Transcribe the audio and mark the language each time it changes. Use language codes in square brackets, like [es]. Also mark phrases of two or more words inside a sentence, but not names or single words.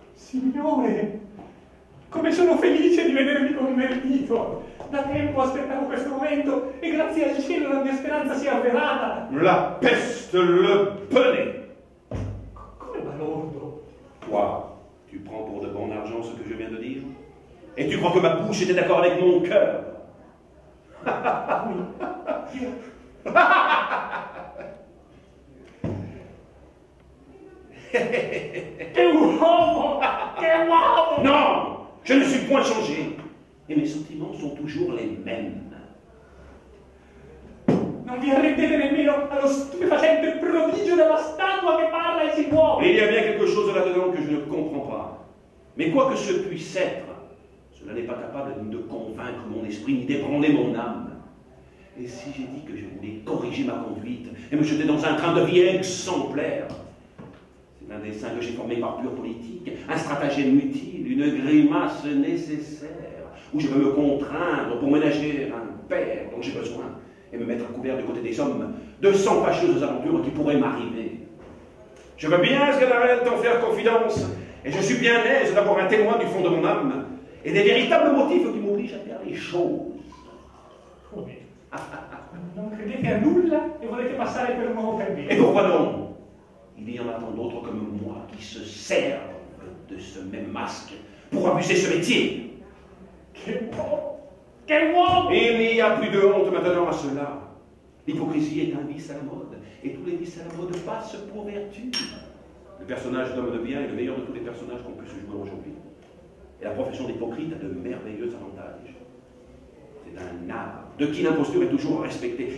[it] Signore, come sono felice di vedervi convertito. Da tempo aspettavo questo momento e grazie al cielo la mia speranza si è avverata. [fr] La peste le bonnet. [it] Come balordo? [fr] Toi, tu prends pour de bon argent ce que je viens de dire? Et tu crois que ma bouche était d'accord avec mon cœur? [it] Che uomo! Che uomo! [fr] Non! Je ne suis point changé. Et mes sentiments sont toujours les mêmes. [it] Non vi arrendete nemmeno allo stupefacente prodigio della statua che parla e si muove. [fr] Il y a bien quelque chose là-dedans que je ne comprends pas. Mais quoi que ce puisse être, cela n'est pas capable ni de convaincre mon esprit, ni d'ébranler mon âme. Et si j'ai dit que je voulais corriger ma conduite et me jeter dans un train de vie exemplaire, c'est un dessein que j'ai formé par pure politique, un stratagème utile, une grimace nécessaire, où je veux me contraindre pour ménager un père dont j'ai besoin et me mettre à couvert du côté des hommes de 100 fâcheuses aventures qui pourraient m'arriver. Je veux bien, Sganarelle, t'en faire confidence, et je suis bien aise d'avoir un témoin du fond de mon âme et des véritables motifs qui m'obligent à faire les choses. [it] Come? Non credete a nulla e volete passare per un uomo per [fr] Et [it] bene? [fr] pourquoi non? Il y en a tant d'autres comme moi qui se servent de ce même masque pour abuser ce métier. [it] Che uomo! Che uomo! [fr] Il n'y a plus de honte maintenant à cela. L'hypocrisie est un vice à la mode, et tous les vices à la mode passent pour vertu. Le personnage d'homme de bien est le meilleur de tous les personnages qu'on puisse jouer aujourd'hui. Et la profession d'hypocrite a de merveilleux avantages. C'est un art de qui l'imposture est toujours respectée.